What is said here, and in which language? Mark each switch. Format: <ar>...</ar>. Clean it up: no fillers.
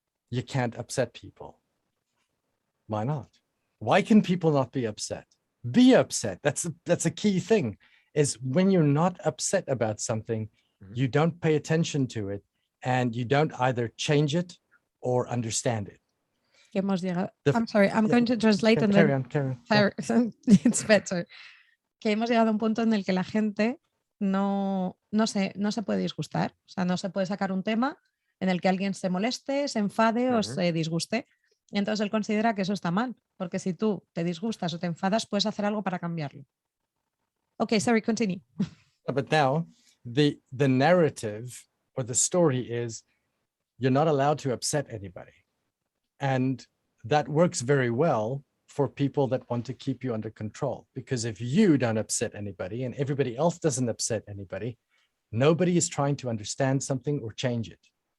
<en>You can't upset people. Why not? Why can people not be upset? Be upset. That's a key thing, is when you're not upset about something, you don't pay attention to it, and you don't either change it or understand it. I'm sorry, I'm going to translate and carry on. It's better.</en> <es>Que hemos llegado a un punto en el que la gente no se puede disgustar. O sea, no se puede sacar un tema en el que alguien se moleste, se enfade o se disguste. Y entonces él considera que eso está mal, porque si tú te disgustas o te enfadas, puedes hacer algo para cambiarlo.</es> <en>Okay, sorry, continue. But now, the narrative or the story is you're not allowed to upset anybody. And that works very well for people that want to keep you under control. Because if you don't upset anybody and everybody else doesn't upset anybody, nobody is trying to understand something or change it.</en>